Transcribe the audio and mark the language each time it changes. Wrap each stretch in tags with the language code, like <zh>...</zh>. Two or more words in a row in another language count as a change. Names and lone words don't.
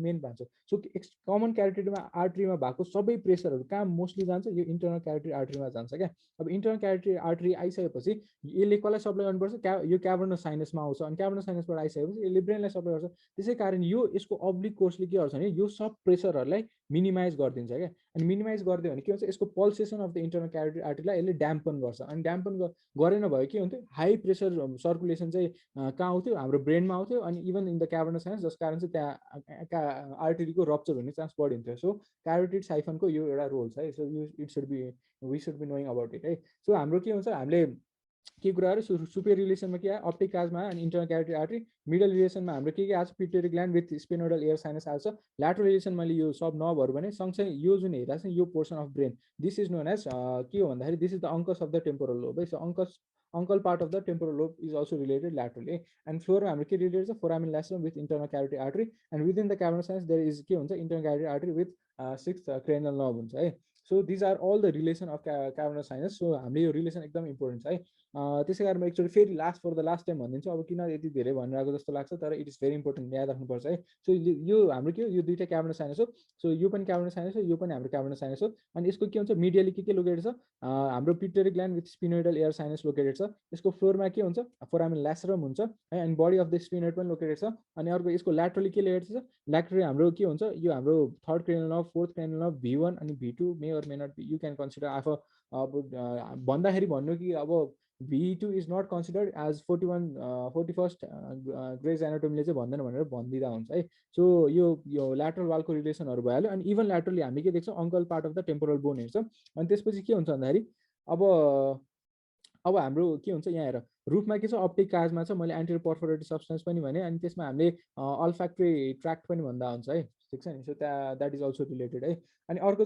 <en>main branch</en> <ne>हो सो</ne> <en>common carotidमा arteryमा</en> <ne>भएको सबै प्रेसरहरू कहाँ मोस्टली जान्छ यो</ne> <en>internal carotid arteryमा</en> <ne>जान्छ क्या अब</ne> <en>internal carotid artery</en> <ne>आइसकेपछि यसले कसलाई सप्लाई गर्नुपर्छ यो</ne> <en>cavernous sinusमा</en> <ne>आउँछ अनि</ne> <en>cavernous sinusबाट</en> <ne>आइसकेपछि यसले ब्रेनलाई सप्लाई गर्छ त्यसै कारण यो यसको</ne> <en>oblique courseले</en> <ne>के गर्छ भने यो सब प्रेसरहरूलाई मिनिमाइज गरिदिन्छ क्या अनि मिनिमाइज गरिदियो भने के हुन्छ यसको</ne> <en>pulsation of the internal carotid arteryलाई</en> <ne>यसले ड्याम्पन गर्छ अनि ड्याम्पन गरेन भयो के हुन्थ्यो</ne> <en>high pressure circulation</en> <ne>चाहिँ कहाँ आउँथ्यो हाम्रो ब्रेनमा आउँथ्यो अनि</ne> <en>even in the cavernous sinus</en> <ne>जस कारण चाहिँ त्यहाँ आर्टरीको रप्चर हुने चान्स बढिन्थ्यो</ne> <en>so carotid siphonको</en> <ne>यो एउटा रोल छ है</ne> <en>so you it should be we should be knowing about it</en> <ne>है सो हाम्रो के हुन्छ हामीले के कुराहरू</ne> <en>superior relationमा</en> <ne>के आयो</ne> <en>optic chiasma</en> <ne>अनि</ne> <en>internal carotid artery middle relationमा</en> <ne>हाम्रो के आएको छ</ne> <en>pituitary gland with sphenoidal air sinus</en> <ne>आएको छ</ne> <en>lateral relation</en> <ne>मैले यो सब नर्भहरू भने सँगसँगै यो जुन हेरिरहेको छ यो</ne> <en>portion of brain this is known as</en> <ne>के हो भन्दाखेरि</ne> <en>this is the uncus of the temporal lobe</en> <ne>है</ne> <en>so uncal part of the temporal lobe is also related laterally and floorमा</en> <ne>हाम्रो के रिलेटेड छ</ne> <en>foramen lacerum with internal carotid artery and within the cavernous sinus there is</en> <ne>के हुन्छ</ne> <en>internal carotid artery with 6th cranial nerve</en> <ne>हुन्छ है</ne> <en>so these are all the relation of cavernous sinus so</en> <ne>हामीले यो रिलेसन एकदम इम्पोर्टेन्ट छ है त्यसै कारण म एकचोटि फेरि</ne> <en>for the last time</en> <ne>भनिदिन्छु अब किन यति धेरै भनिरहेको जस्तो लाग्छ तर</ne> <en>it is very important</en> <ne>याद राख्नुपर्छ है सो यो हाम्रो के हो यो दुईवटा क्याभर्नस साइनस हो सो यो पनि</ne> <en>cavernous sinus</en> <ne>हो यो पनि हाम्रो</ne> <en>cavernous sinus</en> <ne>हो अनि यसको के हुन्छ मिडियली के लोकेटेड छ हाम्रो</ne> <en>pituitary gland with sphenoidal air sinus located</en> <ne>छ यसको फ्लोरमा के हुन्छ</ne> <en>foramen lacerum</en> <ne>हुन्छ है अनि</ne> <en>body of the sphenoid</en> <ne>पनि लोकेटेड छ अनि अर्को यसको ल्याटरली के लोकेटेड छ ल्याटरली हाम्रो के हुन्छ यो हाम्रो</ne> <en>3rd cranial nerve 4th cranial nerve V1</en> <ne>अनि V2</ne> <en>may or may not be you can consider</en> <ne>अब भन्दाखेरि भन्नु कि अब</ne> <en>V2 is not considered as</en> <ne>41st ग्रेज एनाटोमीले चाहिँ भन्दैन भनेर भनिदिँदा हुन्छ है सो यो ल्याटरल वालको रिलेसनहरू भइहाल्यो अनि इभन ल्याटरली हामी के देख्छौँ</ne> <en>uncal part of the temporal bone</en> <ne>हेर्छौँ अनि त्यसपछि के हुन्छ भन्दाखेरि अब हाम्रो के हुन्छ यहाँ हेर रुफमा के छ</ne> <en>optic chiasma</en> <ne>छ मैले</ne> <en>anterior perforated substance</en> <ne>पनि भने अनि त्यसमा हामीले</ne> <en>olfactory tract</en> <ne>पनि भन्दा हुन्छ है ठिक छ नि</ne> <en>so that is also related</en> <ne>है अनि अर्को चाहिँ</ne>